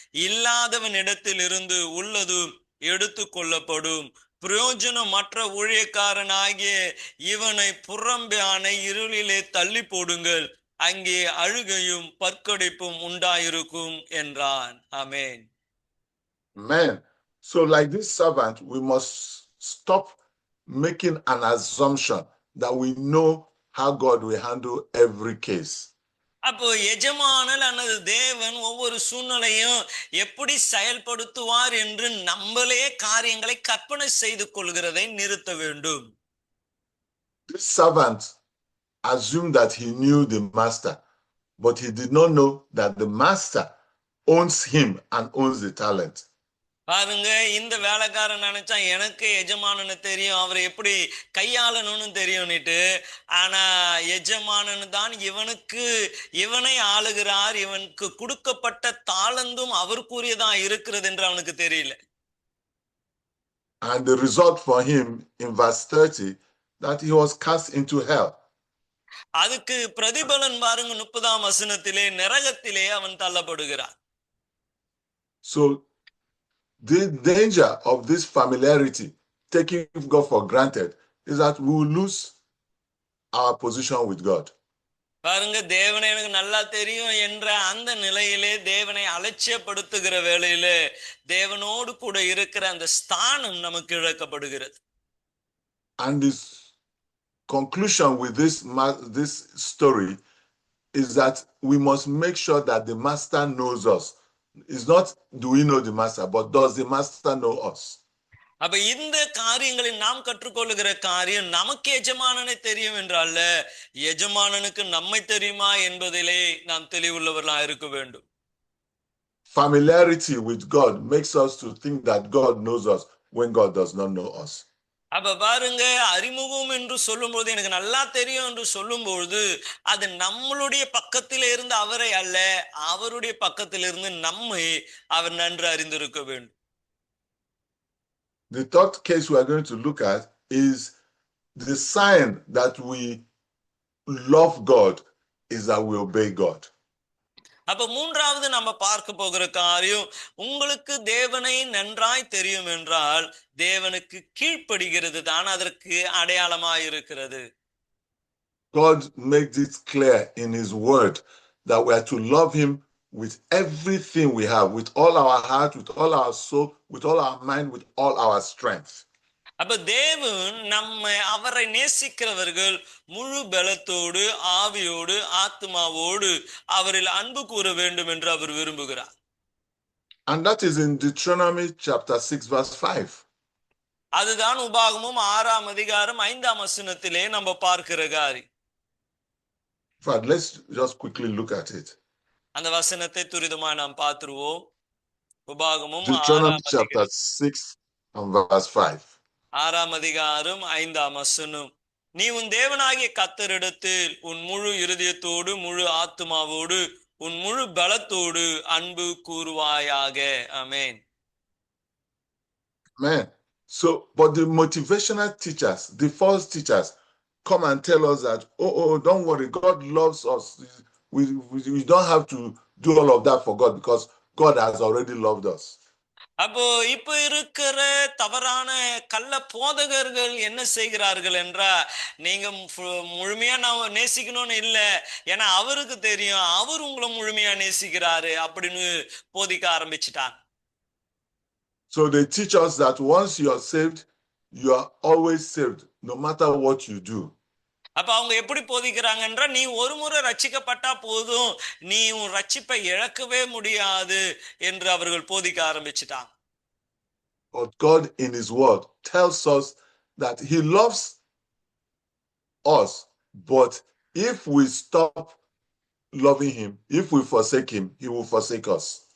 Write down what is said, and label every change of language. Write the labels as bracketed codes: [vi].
[ta] இல்லாதவன் இடத்தில் இருந்து உள்ளது எடுத்து கொள்ளப்படும். பிரயோஜனமற்ற ஊழியக்காரனாகிய இவனை புறம்பான இருளிலே தள்ளி போடுங்கள், அங்கே அழுகையும் பற்கடிப்பும் உண்டாயிருக்கும் என்றான். ஆமென். [en] Amen. So like this servant, we must stop making an assumption that we know how God will handle every case. [ta] அப்போ எஜமானல் அல்லது தேவன் ஒவ்வொரு சூழ்நிலையும் எப்படி செயல்படுத்துவார் என்று நம்மளே காரியங்களை கற்பனை செய்து கொள்கிறதை நிறுத்த வேண்டும். [en] This servant assumed that he knew the master, but he did not know that the master owns him and owns the talent. [ta] பாருங்க, இந்த வேலைக்காரன் நினைச்சா எனக்கு எஜமானனு தெரியும், அவரை எப்படி கையாளணும்னு தெரியும்னுட்டு. ஆனா எஜமானன் தான் இவனை ஆளுகிறார், இவனுக்கு கொடுக்கப்பட்ட தாளந்தும் அவருக்குரியதான் இருக்கிறது என்று அவனுக்கு தெரியல. [en] And the result for him in verse 30, that he was cast into hell. [ta] அதுக்கு பிரதிபலன் பாருங்க, 30ஆம் வசனத்திலே நரகத்திலே அவன் தள்ளப்படுகிறான். [en] So the danger of this familiarity, taking God for granted, is that we will lose our position with God. [ta] பாருங்க, தேவனை எனக்கு நல்லா தெரியும் என்ற அந்த நிலையிலே தேவனை அலட்சியப்படுத்துகிற வேளையிலே தேவனோடு கூட இருக்கிற அந்த ஸ்தானம் நமக்கு இழக்கப்படுகிறது. [en] And this conclusion with this story is that we must make sure that the master knows us. It's not do we know the master, but does the master know us? [ta] அப்ப இந்த காரியங்களில் நாம் கற்றுக்கொள்ளுகிற காரியம், நமக்கு எஜமானனை தெரியும் என்றால் எஜமானனுக்கு நம்மை தெரியுமா என்பதிலே நாம் தெளிவுள்ளவர்களாக இருக்க வேண்டும். [en] Familiarity with God makes us to think that God knows us when God does not know us. [ta] அப்ப பாருங்க, அறிமுகம் என்று சொல்லும்போது எனக்கு நல்லா தெரியும் என்று சொல்லும்போது அது நம்மளுடைய பக்கத்தில இருந்து அவரை அல்ல, அவருடைய பக்கத்தில் இருந்து நம்மை அவர் நன்கு அறிந்திருக்க வேண்டும். [en] The third case we are going to look at is the sign that we love God is that we obey God. [ta] அப்ப மூன்றாவது நம்ம பார்க்க போகிற காரியம், உங்களுக்கு தேவனை நன்றாய் தெரியும் என்றால் தேவனுக்கு கீழ்ப்படுகிறது தான் அதற்கு அடையாளமாய் இருக்கிறது. [en] God makes it clear in his word that we are to love him with everything we have, with all our heart, with all our soul, with all our mind, with all our strength. [ta] அப்ப தேவன் அவரை நேசிக்கிறவர்கள் முழு பலத்தோடு, ஆவியோடு, ஆத்மாவோடு அவரில் அன்பு கூற வேண்டும் என்று அவர் விரும்புகிறார். [en] And that is in Deuteronomy chapter 6 verse 5. [ta] அதுதான் உபாகமம் 6ஆம் அதிகாரம் 5ஆம் வசனத்திலே நம்ம பார்க்கிற காரியம். [en] But let's just quickly look at it. [ta] அந்த வசனத்தை துரிதமா நாம் பார்த்துருவோம். உபாகமம் [en] Deuteronomy chapter 6 and verse 5. [ta] 6ஆம் அதிகாரம் 5ஆம் வசனம். நீ உன் தேவனாகிய கர்த்தரிடத்தில் உன் முழு இருதயத்தோடு, முழு ஆத்துமாவோடு, உன் முழு பலத்தோடு அன்பு கூறுவாயாக. ஆமென். [en] Amen. So, but the motivational teachers, the false teachers, come and tell us that, oh, don't worry, God loves us. We don't have to do all of that for God because God has already loved us. [ta] அப்போ இப்ப இருக்கிற தவறான கள்ள போதகர்கள் என்ன செய்கிறார்கள் என்றா, நீங்க முழுமையா நான் நேசிக்கணும்னு இல்ல, ஏன்னா அவருக்கு தெரியும் அவர் உங்களை முழுமையா நேசிக்கிறாரு அப்படின்னு போதிக்க ஆரம்பிச்சுட்டாங்க. [en] So they teach us that once you are saved, you are always saved, no matter what you do. [ta] அப்ப அவங்க எப்படி போதிக்கிறாங்கன்றா, நீ ஒரு முறை ரட்சிக்கப்பட்டா போதும், நீ உன் ரட்சிப்பை இழக்கவே முடியாது என்று அவர்கள் போதிக்க ஆரம்பிச்சுட்டாங்க. [en] But God in his word tells us that he loves us, but if we stop loving him, if we forsake him, he will forsake us.